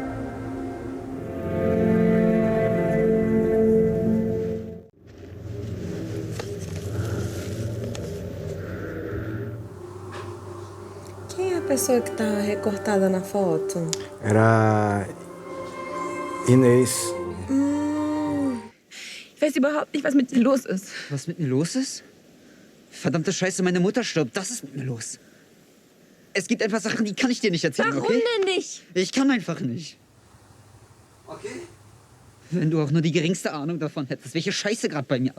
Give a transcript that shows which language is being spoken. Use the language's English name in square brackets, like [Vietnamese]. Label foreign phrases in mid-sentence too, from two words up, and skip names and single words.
[Portuguese] Quem é a pessoa que tá recortada na foto? Era Inês. [German] Ich weiß überhaupt nicht, was mit dir los ist. Was mit mir los ist? Verdammte Scheiße, meine Mutter stirbt. Das ist mit mir los. Es gibt einfach Sachen, die kann ich dir nicht erzählen, Warum okay? denn nicht? Ich kann einfach nicht. Okay? Wenn du auch nur die geringste Ahnung davon hättest, welche Scheiße gerade bei mir abgeht.